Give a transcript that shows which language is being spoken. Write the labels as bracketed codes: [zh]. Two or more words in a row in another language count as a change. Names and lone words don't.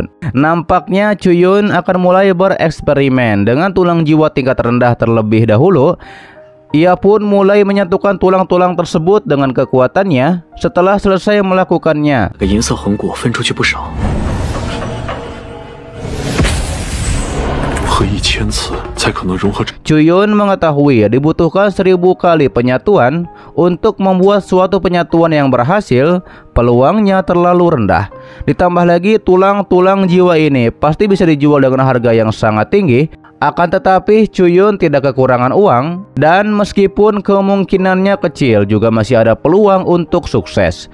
[id] Nampaknya Chuyun akan mulai bereksperimen dengan tulang jiwa tingkat rendah terlebih dahulu. Ia pun mulai menyatukan tulang-tulang tersebut dengan kekuatannya. Setelah selesai melakukannya, [zh] 和1000次才可能融合。 [id] Chuyun mengetahui dibutuhkan 1000 kali penyatuan untuk membuat suatu penyatuan yang berhasil, peluangnya terlalu rendah. Ditambah lagi tulang-tulang jiwa ini pasti bisa dijual dengan harga yang sangat tinggi. Akan tetapi Chuyun tidak kekurangan uang, dan meskipun kemungkinannya kecil juga masih ada peluang untuk sukses.